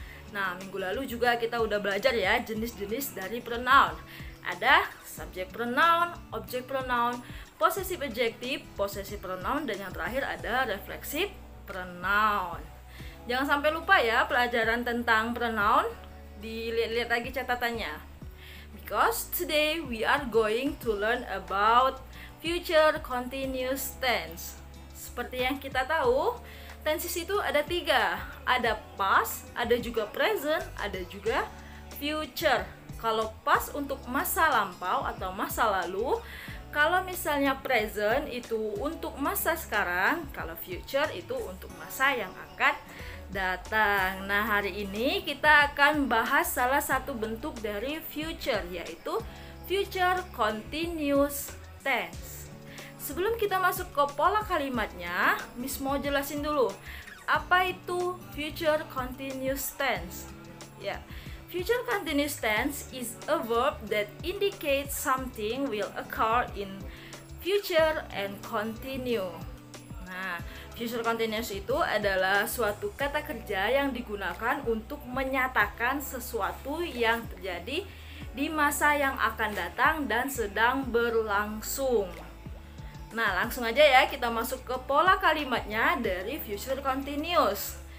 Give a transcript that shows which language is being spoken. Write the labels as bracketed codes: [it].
[id] Nah, minggu lalu juga kita udah belajar ya jenis-jenis dari pronoun. Ada subject pronoun, object pronoun, possessive adjective, possessive pronoun, dan yang terakhir ada reflexive pronoun. Jangan sampai lupa ya pelajaran tentang pronoun, dilihat-lihat lagi catatannya. [en] Because today we are going to learn about future continuous tense. [id] Seperti yang kita tahu, tenses itu ada 3. Ada past, ada juga present, ada juga future. Kalau past untuk masa lampau atau masa lalu, kalau misalnya present itu untuk masa sekarang, kalau future itu untuk masa yang akan datang. Nah, hari ini kita akan bahas salah satu bentuk dari future, yaitu future continuous tense. Sebelum kita masuk ke pola kalimatnya, Miss mau jelasin dulu apa itu future continuous tense. [en] Future continuous tense is a verb that indicates something will occur in future and continue. [id] Nah, future continuous itu adalah suatu kata kerja yang digunakan untuk menyatakan sesuatu yang terjadi di masa yang akan datang dan sedang berlangsung. Nah, langsung aja ya kita masuk ke pola kalimatnya dari future continuous.